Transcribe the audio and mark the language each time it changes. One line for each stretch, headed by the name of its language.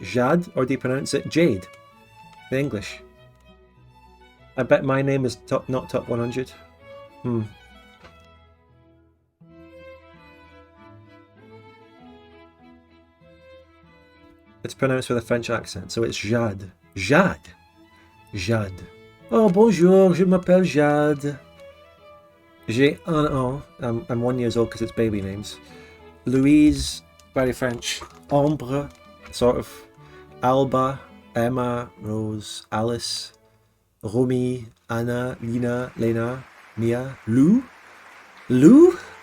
English: Jade? Or do you pronounce it Jade? In English. I bet my name is not top 100. It's pronounced with a French accent, so it's Jade. Jade. Jade.
French: Oh, bonjour, je m'appelle Jade. J'ai un an.
English: I'm 1 year old because it's baby names. Louise, very French. Ambre, sort of. Alba, Emma, Rose, Alice, Romy, Anna, Lina, Lena, Mia, Lou, Lou?